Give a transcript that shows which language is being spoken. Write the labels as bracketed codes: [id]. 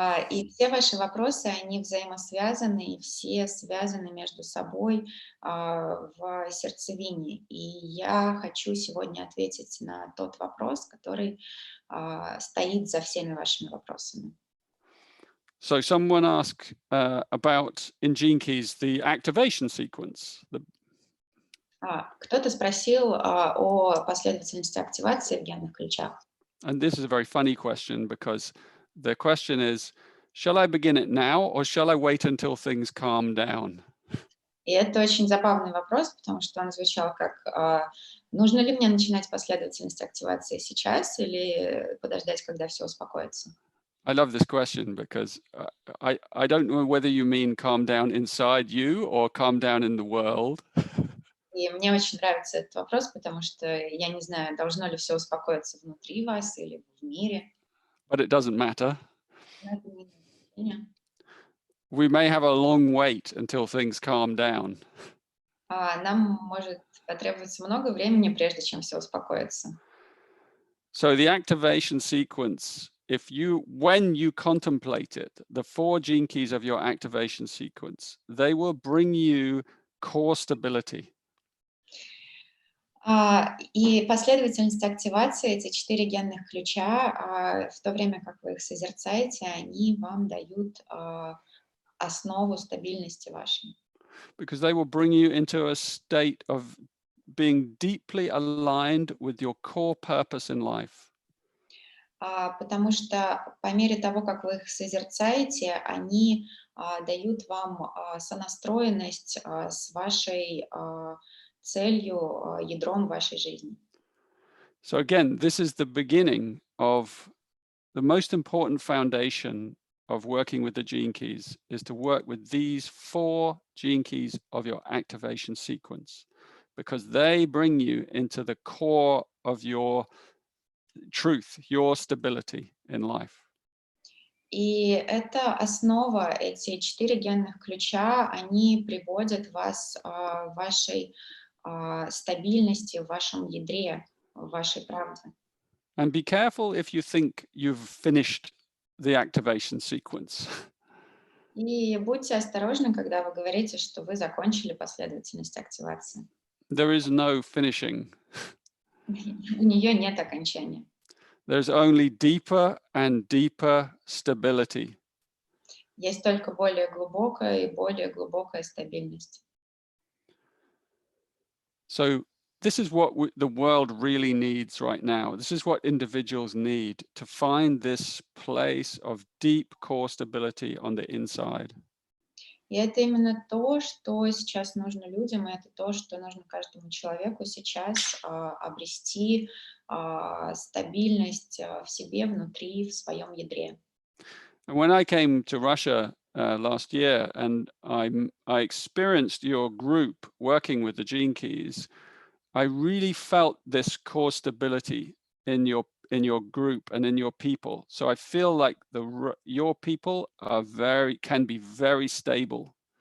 [ru] И все ваши вопросы, они взаимосвязаны, и все связаны между собой в сердцевине. И я хочу сегодня ответить на тот вопрос, который стоит за всеми вашими вопросами. [en] So someone asked about in Gene Keys the activation sequence. [ru] Кто-то спросил о последовательности активации в генных ключах. [en] And this is a very funny question because the question is, shall I begin it now or shall I wait until things calm down? [ru] И это очень забавный вопрос, потому что он звучал как, нужно ли мне начинать последовательность активации сейчас или подождать, когда все успокоится? [en] I love this question because I don't know whether you mean calm down inside you or calm down in the world. [ru] И мне очень нравится этот вопрос, потому что я не знаю, должно ли все успокоиться внутри вас или в мире. [en] But it doesn't matter. [ru] Но это не имеет значения. [en] We may have a long wait until things calm down. [ru] Нам может потребоваться много времени, прежде чем все успокоится. [en] So the activation sequence, when you contemplate it, the 4 gene keys of your activation sequence, they will bring you core stability. [ru] И последовательность активации, эти 4 генных ключа, в то время как вы их созерцаете, они вам дают основу стабильности вашей. [en] Because they will bring you into a state of being deeply aligned with your core purpose in life. [ru] Потому что по мере того, как вы их созерцаете, они дают вам сонастроенность с вашей целью, ядром вашей жизни. [en] So again, this is the beginning of the most important foundation of working with the gene keys, is to work with these 4 gene keys of your activation sequence, because they bring you into the core of your truth, your stability in life. [ru] И это основа, эти 4 генных ключа, они приводят вас в вашей стабильности, в вашем ядре, в вашей правде. [en] And be careful if you think you've finished the activation sequence. [ru] И будьте осторожны, когда вы говорите, что вы закончили последовательность активации. [en] There is no finishing. [ru] У нее нет окончания. [en] There's only deeper and deeper stability. [ru] Есть только более глубокая и более глубокая стабильность. [en] So this is what the world really needs right now. This is what individuals need to find this place of deep core stability on the inside. [ru] И это именно то, что сейчас нужно людям, и это то, что нужно каждому человеку сейчас обрести стабильность в себе, внутри, в своем ядре. [en] And when I came to Russia last year and I experienced your group working with the gene keys, I really felt this core stability in your group and in your people. So I feel like your people can be very stable.